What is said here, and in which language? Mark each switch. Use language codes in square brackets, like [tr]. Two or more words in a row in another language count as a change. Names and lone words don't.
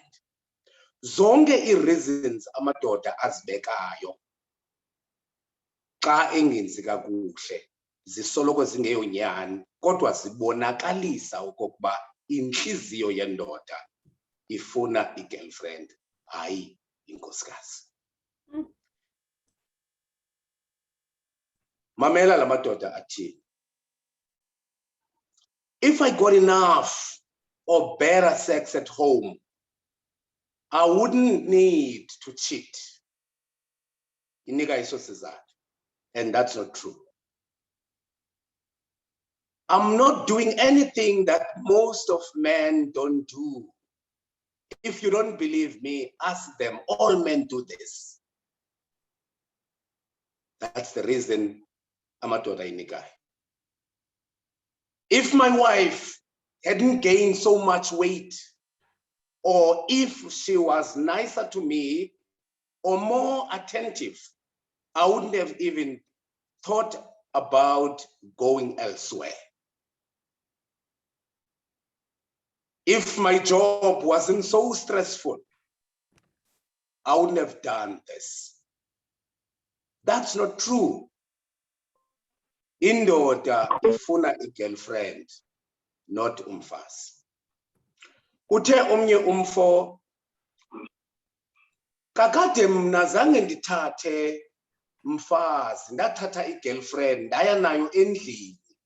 [xh] Zonke ii-reasons amadoda azibekayo xa engenzi kakuhle zisoloko zingeyonyani kodwa zibonakalisa okokuba inhliziyo yendoda ifuna i-girlfriend, hayi inkosikazi. Mamela la madoda athini. [en] If I got enough or better sex at home, I wouldn't need to cheat. [xh] Inika iso sizathu. [en] And that's not true. I'm not doing anything that most of men don't do. If you don't believe me, ask them. All men do this. That's the reason [xh] amadoda inikai. [en] If my wife hadn't gained so much weight, or if she was nicer to me or more attentive, I wouldn't have even thought about going elsewhere. If my job wasn't so stressful, I wouldn't have done this. That's not true. [xh] Indoda ifuna i-girlfriend, not umfazi. Uthe omnye umfo, kakade mna zange ndithathe mfazi, ndathatha i-girlfriend, ndaya nayo endlini.